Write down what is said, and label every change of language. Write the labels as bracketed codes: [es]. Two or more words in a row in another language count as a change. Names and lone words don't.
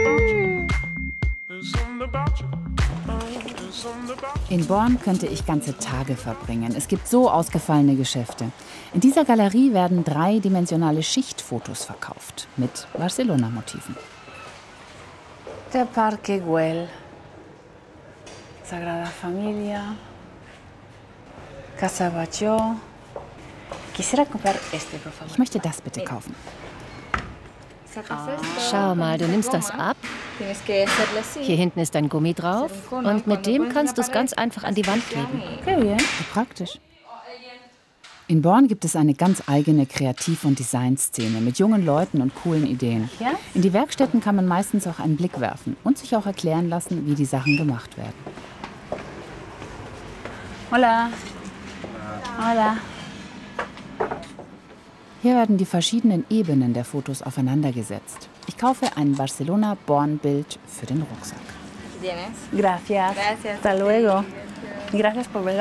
[de] In Born könnte ich ganze Tage verbringen. Es gibt so ausgefallene Geschäfte. In dieser Galerie werden dreidimensionale Schichtfotos verkauft mit Barcelona-Motiven. Der Parque Güell, Sagrada Familia, Casa Batlló. [es] Quisiera comprar este, por favor. [de] Ich möchte das bitte kaufen. Schau mal, du nimmst das ab. Hier hinten ist ein Gummi drauf und mit dem kannst du es ganz einfach an die Wand kleben. Okay, wie praktisch. In Born gibt es eine ganz eigene Kreativ- und Designszene mit jungen Leuten und coolen Ideen. In die Werkstätten kann man meistens auch einen Blick werfen und sich auch erklären lassen, wie die Sachen gemacht werden. [es] Hola. Hola. [de] Hier werden die verschiedenen Ebenen der Fotos aufeinandergesetzt. Ich kaufe ein Barcelona-Born-Bild für den Rucksack. [es] Gracias. Hasta luego. Gracias por venir.